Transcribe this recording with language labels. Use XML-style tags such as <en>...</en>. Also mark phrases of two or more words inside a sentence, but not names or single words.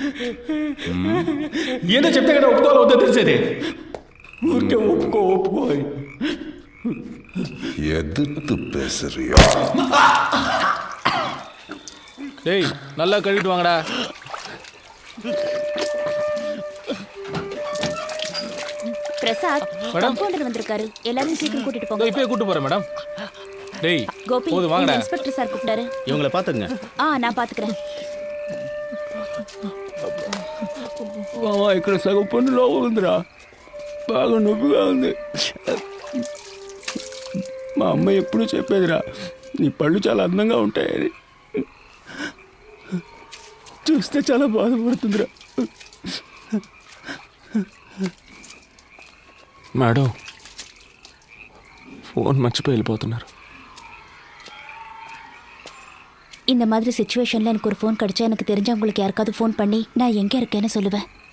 <te>ఏదో చెప్తే కదా ఒప్పుకోవాలి వద్దో తెలిసేది. ఊరికే ఒప్పుకో అని.</te> <ta>எதிர்த்து பேசுறியா? டேய் நல்லா கழுவிட்டு வாங்கடா. பிரசாத் கம்பவுண்டர் வந்திருக்காரு, எல்லாரும் சீக்கிரம் கூட்டிட்டு போங்க. இப்பயே கூட்டு போறேன் மேடம். டேய் கோபி, போதும் வாங்கடா.</ta> <en>inspector sir</en> <ta>கூப்பிட்டாரு. இவங்கள பாத்துங்க. நான் பாத்துக்கிறேன்.</ta> <te>మామ ఇక్కడ సగం పన్నులో ఉందిరా, బాగా నొప్పిగా ఉంది. మా అమ్మ ఎప్పుడూ చెప్పేదిరా, నీ పళ్ళు చాలా అందంగా ఉంటాయని. చూస్తే చాలా బాధపడుతుందిరా.</te> <en>madam phone</en> <te>మర్చిపోయి వెళ్ళిపోతున్నారు.</te> <ta>இந்த மாதிரி சிச்சுவேஷன்ல எனக்கு ஒரு ஃபோன் கிடைச்சா எனக்கு தெரிஞ்சவங்களுக்கு யாருக்காவது ஃபோன் பண்ணி நான் எங்க இருக்கேன்னு சொல்லுவேன்.</ta>